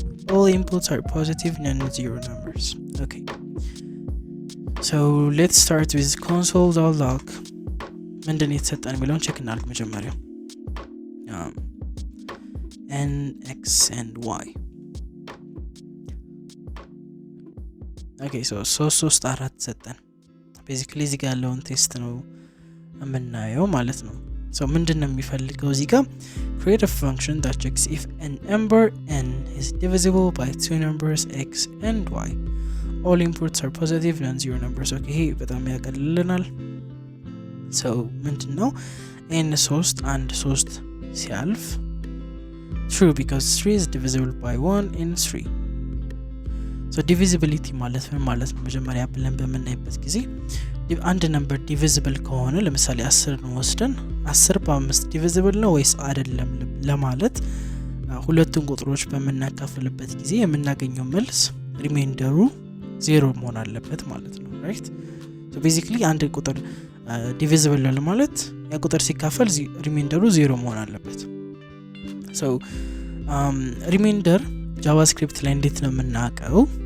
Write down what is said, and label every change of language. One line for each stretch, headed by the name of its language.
English: All inputs are positive non-zero numbers. Okay, so let's start with console.log.
Amharic: ምንድነው የተሰጠን የሚለውን ቼክ እናድርግ መጀመሪያ።
English: n x and y. okay so 3 4 ሰጠን። basically
Amharic: እዚህ ጋር ያለውን ቴስት ነው የምናየው ማለት ነው።
English: so
Amharic: ምንድነው የሚፈልገው እዚህ ጋር
English: create a function that checks if a number n is divisible by two numbers x and y. All inputs are positive non-zero numbers. okay
Amharic: ይሄ በጣም ያቀልልናል።
English: so ምንድነው n 3 and 3 ሲያልፍ true because 3 is divisible by 1 in 3.
Amharic: so divisibility ማለት ምን ማለት ነው? መጀመሪያ ብለን በመናይበት ጊዜ አንድ ነምበር ዲቪዚብል ከሆነ ለምሳሌ 10 ነው ወስደን 10 በ5 ዲቪዚብል ነው ወይስ አይደለም ለማለት ሁለቱን ቁጥሮች በመናካፍልበት ጊዜ የምናገኘው መልስ ሪሜንደሩ 0 መሆን አለበት ማለት ነው። ራይት so basically አንድ ቁጥር ዲቪዚብል ነው ለማለት ያ ቁጥር ሲካፈል ሪሜንደሩ 0 መሆን አለበት። so ሪሜንደር ጃቫስክሪፕት ላይ እንዴት ነው የምናውቀው?